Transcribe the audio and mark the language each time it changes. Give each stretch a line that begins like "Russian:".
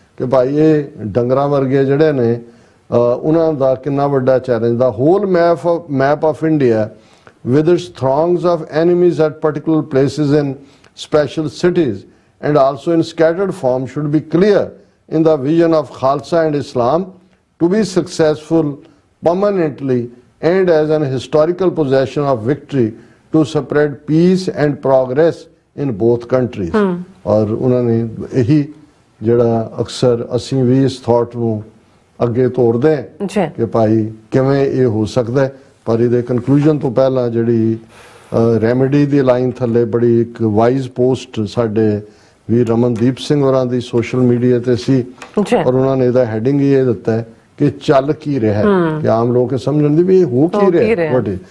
Punjabi: ਕਿ ਭਾਈ ਇਹ ਡੰਗਰਾਂ ਵਰਗੇ ਜਿਹੜੇ ਨੇ ਉਹਨਾਂ ਦਾ ਕਿੰਨਾ ਵੱਡਾ challenge.
English: ਦਾ whole map of India with its throngs of enemies at particular places in special cities and also in scattered form should be clear in the vision of Khalsa and Islam to be successful permanently and as an historical possession of victory to spread peace and progress in both countries।
Punjabi: ਔਰ ਉਹਨਾਂ ਨੇ ਇਹੀ ਜਿਹੜਾ ਅਕਸਰ ਅਸੀਂ ਵੀ ਇਸ thought ਨੂੰ ਅੱਗੇ ਤੋਰਦੇ ਹਾਂ ਕਿ ਭਾਈ ਕਿਵੇਂ ਇਹ ਹੋ ਸਕਦਾ। ਪਰ ਇਹਦੇ ਕਨਕਲੂਜਨ ਤੋਂ ਪਹਿਲਾਂ ਜਿਹੜੀ ਰੈਮੇਡੀ ਦੀ ਲਾਈਨ ਥੱਲੇ ਬੜੀ ਇੱਕ ਵਾਈਜ਼ ਪੋਸਟ ਸਾਡੇ ਵੀ ਰਮਨਦੀਪ ਸਿੰਘ ਹੋਰਾਂ ਦੀ ਸੋਸ਼ਲ ਮੀਡੀਆ ਤੇ ਸੀ, ਔਰ ਉਹਨਾਂ ਨੇ ਇਹਦਾ ਹੈਡਿੰਗ ਹੀ ਇਹ ਦਿੱਤਾ ਹੈ ਕਿ ਚੱਲ ਕੀ ਰਿਹਾ ਹੈ, ਕਿ ਆਮ ਲੋਕ ਸਮਝਣ ਦੀ ਵੀ ਇਹ ਹੋ ਕੀ ਰਿਹਾ।